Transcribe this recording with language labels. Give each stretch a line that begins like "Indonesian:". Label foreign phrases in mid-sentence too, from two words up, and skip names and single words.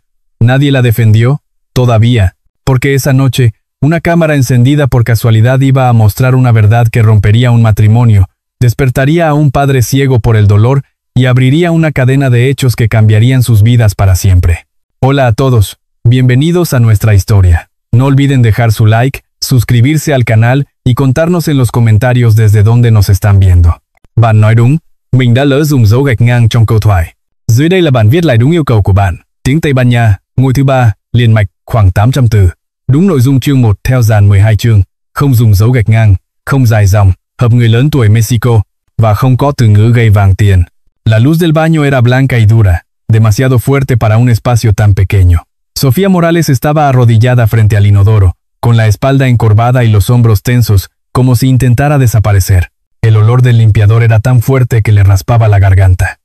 Spanish: Nadie la defendió, todavía, porque esa noche, una cámara encendida por casualidad iba a mostrar una verdad que rompería un matrimonio, despertaría a un padre ciego por el dolor y abriría una cadena de hechos que cambiarían sus vidas para siempre. Hola a todos, bienvenidos a nuestra historia. No olviden dejar su like, suscribirse al canal y contarnos en los comentarios desde dónde nos están viendo.
Vietnamese: Bạn nói đúng, mình đã lỡ dùng dấu gạch ngang trong câu thoại. Dưới đây là bản viết lại đúng yêu cầu của bạn. Tiếng Tây Ban Nha, ngôi thứ 3, liền mạch, khoảng 800 từ. Đúng nội dung chương 1 theo dàn 12 chương, không dùng dấu gạch ngang, không dài dòng, hợp người lớn tuổi Mexico, và không có từ ngữ gây vàng tiền.
Spanish: La luz del baño era blanca y dura, demasiado fuerte para un espacio tan pequeño. Sofía Morales estaba arrodillada frente al inodoro, con la espalda encorvada y los hombros tensos, como si intentara desaparecer. El olor del limpiador era tan fuerte que le raspaba la garganta.